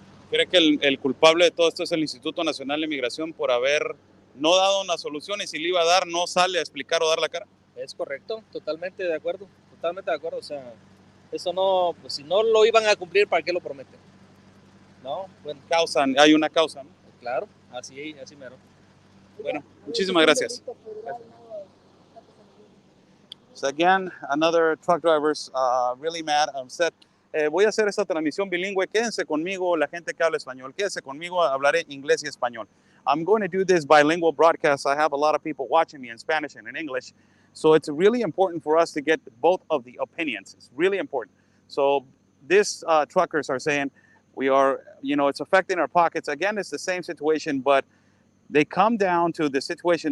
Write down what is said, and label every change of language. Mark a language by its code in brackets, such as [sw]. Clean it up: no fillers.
[es] ¿Cree que el culpable de todo esto es el Instituto Nacional de Migración por haber no dado una solución y si le iba a dar no sale a explicar o dar la cara? Es correcto, totalmente de acuerdo, o sea, eso no, pues si no lo iban a cumplir, ¿para qué lo prometen? No, bueno. Hay una causa, ¿no? Claro, así mero. Bueno, muchísimas gracias. [en] So again, another truck driver's really mad, upset. [es] Voy a hacer esta transmisión bilingüe. Quédense conmigo, la gente que habla español. Quédense conmigo, hablaré inglés y español. [en] I'm going to do this bilingual broadcast. I have a lot of people watching me in Spanish and in English. So it's really important for us to get both of the opinions. It's really important. So these truckers are saying we are, it's affecting our pockets. Again, it's the same situation, but they come down to the situation.